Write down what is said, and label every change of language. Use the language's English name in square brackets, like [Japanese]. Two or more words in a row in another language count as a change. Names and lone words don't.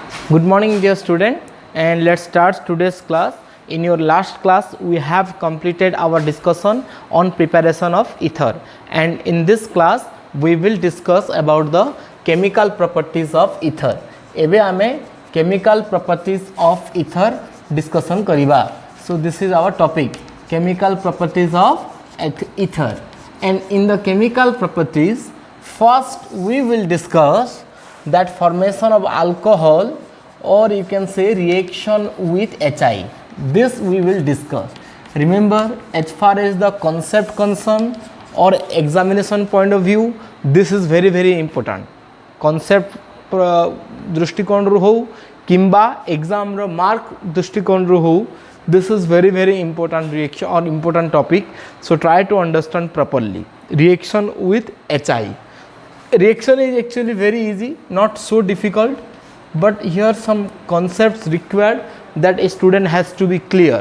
[English] Good morning dear student, and let's start today's class. In your last class we have completed our discussion on preparation of ether, and in this class we will discuss about the chemical properties of ether. [Odia] ଏବେ ଆମେ [English] chemical properties of ether discussion करिबा. So this is our topic, chemical properties of ether. And in the chemical properties, first we will discuss that formation of alcohol, or you can say reaction with HI. This we will discuss. Remember, as far as the concept concerned or examination point of view, this is very important. [Odia] Concept ଦୃଷ୍ଟିକୋଣ ରୁ ହେଉ କିମ୍ବା ଏଗ୍ଜାମ ର ମାର୍କ ଦୃଷ୍ଟିକୋଣ ରୁ ହେଉ, [English] this is very important reaction or important topic. So try to understand properly. Reaction with HI. Reaction is actually very easy, not so difficult, but here some concepts required that a student has to be clear.